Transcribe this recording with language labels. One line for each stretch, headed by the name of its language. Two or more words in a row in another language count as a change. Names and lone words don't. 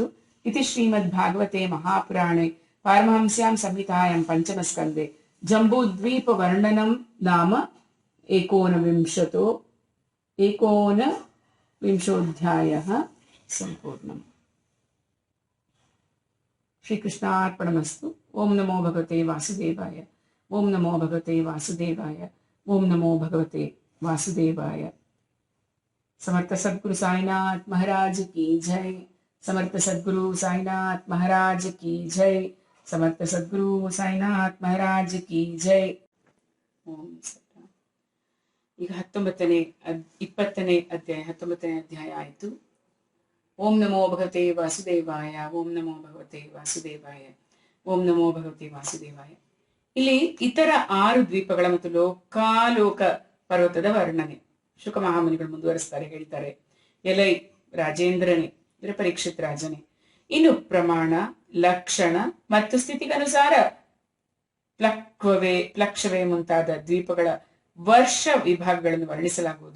Sanskrit: ಇತಿ ಶ್ರೀಮದ್ ಭಾಗವತೆ ಮಹಾಪುರಾಣೆ ಪಾರಮಹಂಸ್ಯಾಂ ಸಂಹಿತಾಯಾಂ ಪಂಚಮ ಸ್ಕಂದೆ ಜಂಬೂದ್ವೀಪ ವರ್ಣನಂ ನಾಮ ಏಕೋನವಿಂಶೋಧ್ಯಾಯಃ ಸಂಪೂರ್ಣಂ. ಶ್ರೀಕೃಷ್ಣಾರ್ಪಣಮಸ್ತು. ಓಂ ನಮೋ ಭಗವತೆ ವಾಸುದೇವಾಯ. ಓಂ ನಮೋ ಭಗವತೆ ವಾಸುದೇವಾಯ. ಓಂ ನಮೋ ಭಗವತೆ ವಾಸುದೇವಾಯ.
Hindi: समर्थ सद्गुरु साईनाथ महाराज की जय. समर्थ सद्गुरु साईनाथ महाराज की जय. समर्थ सद्गुरु साईनाथ महाराज की जय.
Sanskrit: ओम सदा.
Kannada: ಈಗ 20ನೇ ಅಧ್ಯಾಯ ಆಯಿತು.
Sanskrit: ಓಂ ನಮೋ ಭಗವತೆ ವಾಸುದೇವಾಯ. ಓಂ ನಮೋ ಭಗವತೆ ವಾಸುದೇವಾಯ. ಓಂ ನಮೋ ಭಗವತೆ ವಾಸುದೇವಾಯ.
Kannada: ಇಲ್ಲಿ ಇತರ 6 ದ್ವೀಪಗಳ ಮತ್ತು ಲೋಕಾಲೋಕ ಪರ್ವತದ ವರ್ಣನೆ ಶುಕ ಮಹಾಮುನಿಗಳು ಮುಂದುವರಿಸ್ತಾರೆ. ಹೇಳ್ತಾರೆ, ಎಲೈ ರಾಜೇಂದ್ರನೇ, ಅಂದ್ರೆ ಪರೀಕ್ಷಿತ್ ರಾಜನೇ, ಇನ್ನು ಪ್ರಮಾಣ, ಲಕ್ಷಣ ಮತ್ತು ಸ್ಥಿತಿಗನುಸಾರ ಪ್ಲಕ್ಷವೇ ಮುಂತಾದ ದ್ವೀಪಗಳ ವರ್ಷ ವಿಭಾಗಗಳನ್ನು ವರ್ಣಿಸಲಾಗುವುದು.